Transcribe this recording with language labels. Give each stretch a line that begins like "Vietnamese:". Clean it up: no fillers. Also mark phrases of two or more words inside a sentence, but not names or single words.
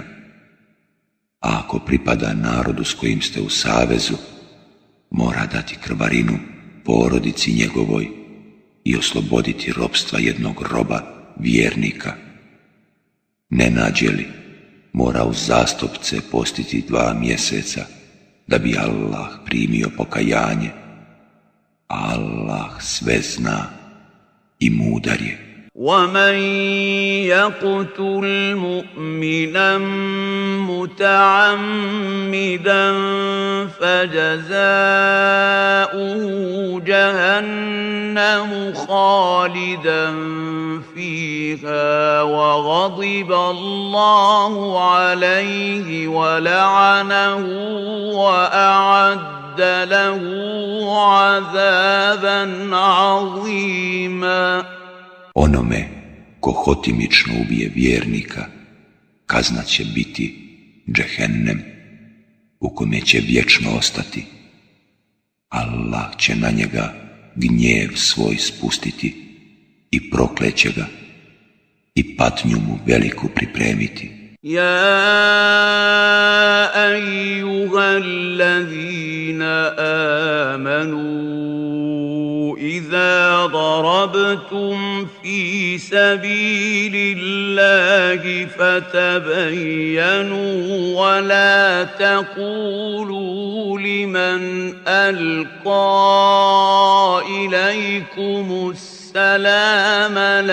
Bosnian: A ako pripada narodu s kojim ste u savezu, mora dati krvarinu porodici njegovoj i osloboditi ropstva jednog roba, vjernika. Ne nađe li, mora uzastopce postiti 2 mjeseca, da bi Allah primio pokajanje. Allah sve zna i mudar je.
Arabic: ومن يقتل مؤمنا متعمدا فجزاؤه جهنم خالدا فيها وغضب الله عليه ولعنه وأعد له عذابا عظيما.
Bosnian: Onome ko hotimično ubije vjernika, kazna će biti džehennem, u kome će vječno ostati. Allah će na njega gnjev svoj spustiti i prokleće ga i patnju mu veliku pripremiti.
Arabic: يا أيها الذين آمنوا إذا ضربتم في سبيل الله فتبينوا ولا تقولوا لمن ألقى إليكم السلام